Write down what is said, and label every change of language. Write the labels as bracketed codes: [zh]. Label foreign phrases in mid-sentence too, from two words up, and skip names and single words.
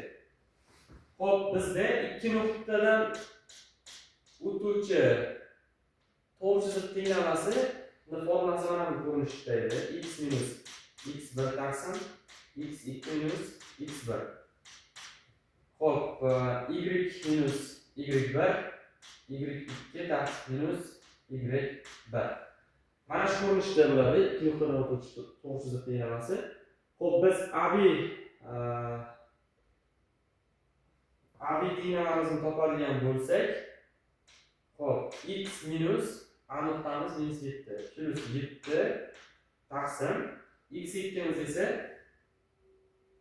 [uz] Xo'p, bizda ikki nuqtadan o'tuvchi to'g'ri chiziq tenglamasi formulasi mana bu ko'rinishda edi. X minus x1 taqsim x2 minus x1. Xo'p, y minus y1 y2 taqsim minus y1. Mana shu ko'rinishda bo'ladi ikki nuqtadan o'tuvchi to'g'ri chiziq tenglamasi. Xo'p, biz AB tenglamamizni topadigan bo'lsak, xo'p, x minus A nuqtamiz minus 7 plus 7 taqsim x2 esa